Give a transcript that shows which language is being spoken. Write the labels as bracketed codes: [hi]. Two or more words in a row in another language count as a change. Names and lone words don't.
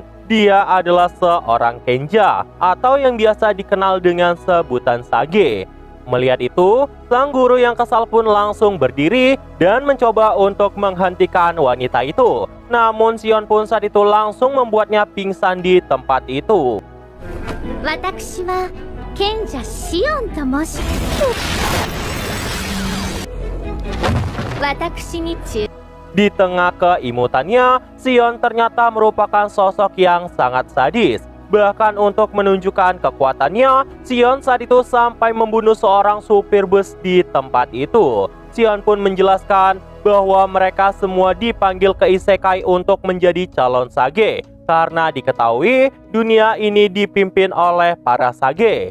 [id] Dia adalah seorang kenja atau yang biasa dikenal dengan sebutan Sage. Melihat itu, sang guru yang kesal pun langsung berdiri dan mencoba untuk menghentikan wanita itu. Namun Sion pun saat itu langsung membuatnya pingsan di tempat itu. [ja] 私は賢者シオンと申します. 私にちゅ. [id] Di tengah keimutannya, Sion ternyata merupakan sosok yang sangat sadis. Bahkan untuk menunjukkan kekuatannya, Sion saat itu sampai membunuh seorang supir bus di tempat itu. Sion pun menjelaskan bahwa mereka semua dipanggil ke Isekai untuk menjadi calon Sage karena diketahui dunia ini dipimpin oleh para Sage.